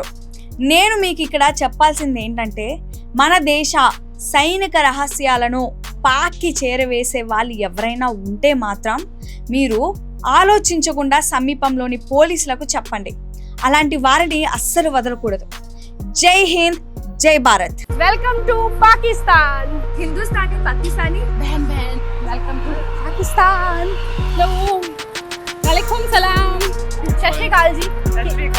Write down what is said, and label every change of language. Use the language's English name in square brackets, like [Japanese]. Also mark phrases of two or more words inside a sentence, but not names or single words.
[Telugu] నేను మీకు ఇక్కడ చెప్పాల్సింది ఏంటంటే, మన దేశ సైనిక రహస్యాలను పాక్కి చేరవేసే వాళ్ళు ఎవరైనా ఉంటే మాత్రం మీరు ఆలోచించకుండా సమీపంలోని పోలీసులకు చెప్పండి. అలాంటి వారిని అస్సలు వదలకూడదు. [Hindi] जय हिंद, जय भारत. [English] Welcome to Pakistan. [Hindi] हिंदुस्तानी पाकिस्तानी बहन बहन. [English] Welcome to Pakistan. [Arabic] हेलो وعليكم السلام. [Punjabi] ਸਤ ਸ੍ਰੀ ਅਕਾਲ ਜੀ. सत